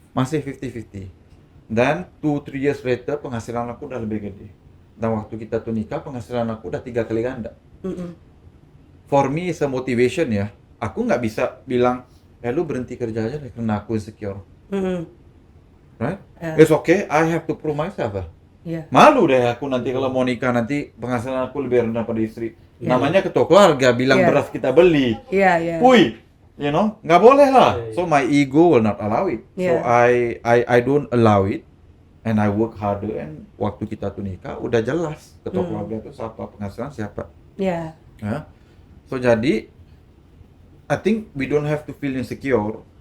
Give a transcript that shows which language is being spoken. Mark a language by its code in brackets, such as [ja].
[id] Masih 50-50. Dan [en] 2-3 years later [id] penghasilan aku udah lebih gede. Dan waktu kita tuh nikah penghasilan aku udah 3 kali ganda. [en] For me is a motivation ya. [id] Aku nggak bisa bilang, lu berhenti kerja aja deh karena aku insecure. [en] Right? It's okay, I have to prove myself. [id] Iya. Malu deh aku nanti kalau mau nikah nanti penghasilan aku lebih rendah pada istri. Namanya ketua keluarga bilang beras kita beli. Iya. Puy, nggak boleh lah. [en] So my ego will not allow it. So I don't allow it, and I work harder. [id] And waktu kita tuh nikah udah jelas ketua keluarga itu siapa, penghasilan siapa. Iya. Ya. [en] So jadi, I think we don't have to feel insecure.